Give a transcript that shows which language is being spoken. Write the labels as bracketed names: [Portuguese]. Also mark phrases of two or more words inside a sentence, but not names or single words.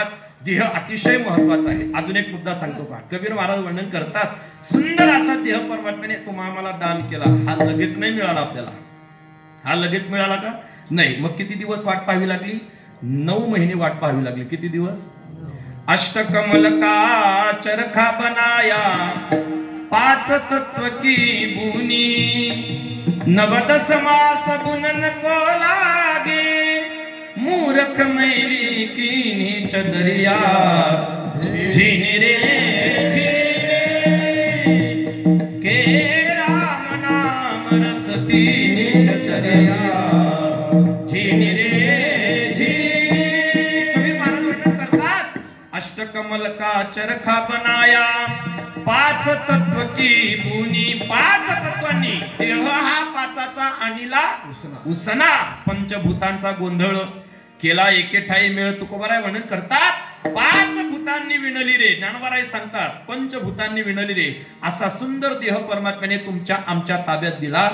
[Marathi] देह अतिशय महत्वाचा आहे. अजून एक मुद्दा सांगतो का. कबीर महाराज वर्णन करतात, सुंदर असा देह परमात्म्याने तुम्हाला आम्हाला दान केला. हा लगेच नाही मिळाला आपल्याला. हा लगेच मिळाला का नाही. मग किती दिवस वाट पाहावी लागली? 9 महिने वाट पाहावी लागली. किती दिवस? [Hindi] अष्टकमल का चरखा बनाया, 5 तत्व की बुनी, 9 मास बुनन को लागे, मूर्ख मैली कीनी चदरिया, झीनी रे झीनी के राम नाम रस पीनी चदरिया, झीनी रे झीनी. [Marathi] कबीर महाराज वर्णन करतात, [Hindi] अष्टकमल का चरखा बनाया, 5 तत्व की बुनी. [Marathi] 5 तत्वांनी देह हा 5चा आणीला उसना. पंचभूतांचा गोंधळ केला एके ठाई मेळ. तुकोबाराय वर्णन करतात, 5 भूतांनी विणली रे. ज्ञानोबाराय सांगतात, पंचभूतांनी विणली रे. असा सुंदर देह परमात्म्याने तुमच्या आमच्या ताब्यात दिला.